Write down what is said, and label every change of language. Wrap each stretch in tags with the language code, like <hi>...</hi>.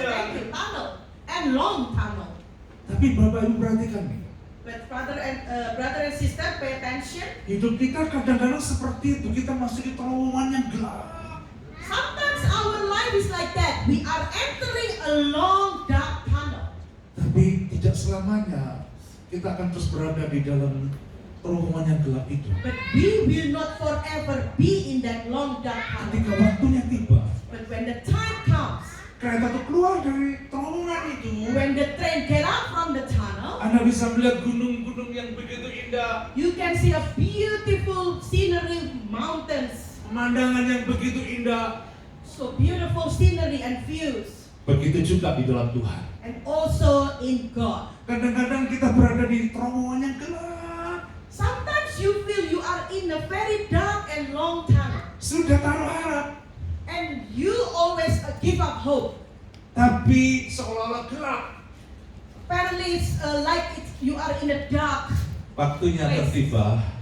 <en>Thank you. Tunnel and long tunnel.</en> <id>Tapi Bapak Ibu perhatikan nih,</id> <en>But brother and sister, pay attention.</en> <id>hidup kita kadang-kadang seperti itu. Kita masuk di terowongan yang gelap.</id> <en>Sometimes our life is like that. We are entering a long dark tunnel.</en> <id>Tapi tidak selamanya kita akan terus berada di dalam terowongan yang gelap itu.</id> <en>But we will not forever be in that long dark</en> <id>Ketika</id> <en>tunnel.</en> <id>waktunya tiba,</id> <en>But when the time comes,</en> <id>kereta itu keluar dari terowongan itu,</id> <en>when the train get out from the tunnel,</en> <id>Anda bisa melihat gunung-gunung yang begitu indah,</id> <en>you can see a beautiful scenery, mountains,</en> <id>pemandangan yang begitu indah.</id> <en>so beautiful scenery and views,</en> <id>Begitu juga di dalam Tuhan.</id> <en>and also in God.</en> <id>Kadang-kadang kita berada di terowongan yang gelap,</id> <en>Sometimes you feel you are in a very dark and long tunnel,</en> <id>sudah taruh harap,</id> <en>and you always give up hope.</en> <id>tapi seolah-olah gelap.</id> <en>Apparently, it's you are in a dark,</en> <id>Waktunya tertiba,</id>